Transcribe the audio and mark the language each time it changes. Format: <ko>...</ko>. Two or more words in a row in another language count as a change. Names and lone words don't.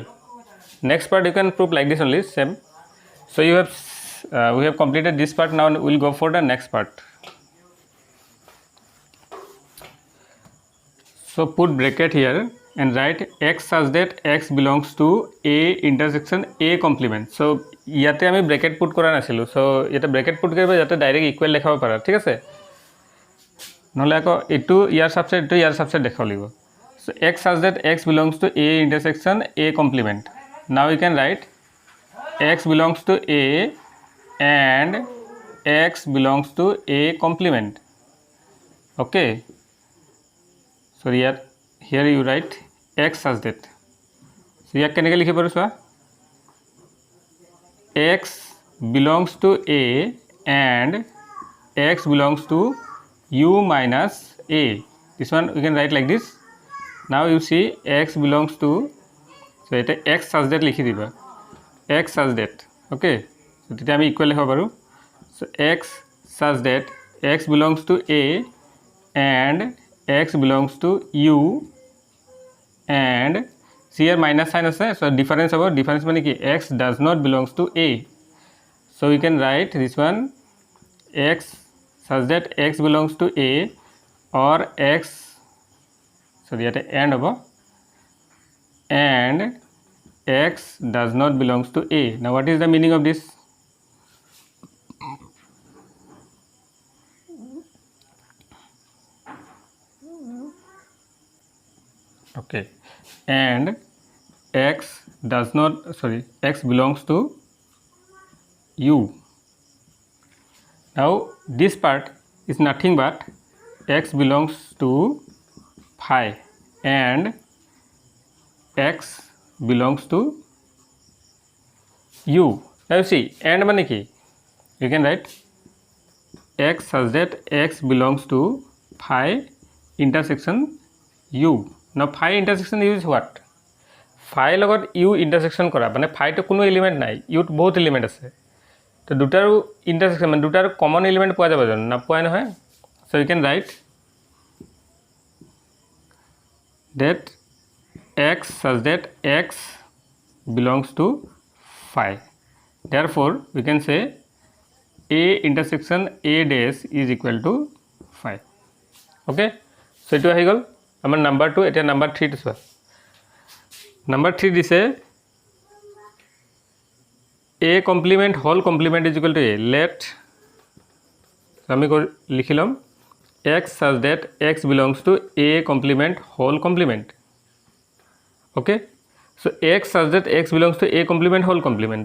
<en>Next part you can prove like this only, same. So you have we have completed this part. Now we will go for the next part. So put bracket here and write X such that X belongs to A intersection A complement.</en> <as>So ইয়াতে আমি</as> <en>bracket put</en> <as>কৰা নাছিলো, সো ইয়াতে</as> <en>bracket put</en> <as>কৰিবা যাতে</as> <en>direct equal</en> <as>দেখাব পাৰা, ঠিক আছে? নহলে আকৌ এটো ইয়াৰ সাবসেট, এটো ইয়াৰ সাবসেট দেখাব লাগিব।</as> <en>So X such that X belongs to A intersection A complement. Now we can write X belongs to A and X belongs to A complement. Okay. So here you write X such that. So here</en> <as>কেনেকৈ লিখিব পাৰো চোৱা,</as> <en>X belongs to A and X belongs to U minus A. This one we can write like this. Now you see X belongs to, so এটা X such that</en> <as>লিখি দিবা,</as> <en>X such that. Okay, so</en> <as>তেতিয়া আমি ইকুয়াল লিখিব পাৰো.</as> <en>So X such that X belongs to A and X belongs to U, and see here minus sign আছে, so difference about difference</en> <as>মানে কি,</as> <en>X does not belongs to A. So we can write this one X such that X belongs to A, or X, so ইয়াতে and হ'ব, and X does not belongs to A. Now what is the meaning of this? Okay, and X does not, sorry, X belongs to U. Now this part is nothing but X belongs to phi and X belongs to U. Now you see, and</en> <as>মানে কি,</as> <en>you can write X such that X belongs to phi intersection U. Now phi intersection U is what?</en> <as>Phi লগত U intersection কৰা, মানে phi to কোনো এলিমেন্ট নাই, U ত বহুত এলিমেন্ট আছে, তো দুটাৰো ইন্টারসেকশন মানে দুটাৰ</as> <en>common element</en> <as>পোৱা যাব জানো, না পোৱা নহয়।</as> <en>So you can write that x such that x belongs to phi. Therefore we can say A intersection A dash is equal to phi. Okay, so</en> <as>এইটো আহি গ'ল আমাৰ নাম্বাৰ 2. এতিয়া নাম্বাৰ 3 দিছে।</as> <en>নাম্বাৰ 3 দিছে A complement whole complement is equal to A. Let</en> <as>আমি লিখি ল'ম</as> <en>x such that x belongs to A complement whole complement. Okay, so x such that x belongs to A complement whole complement.</en>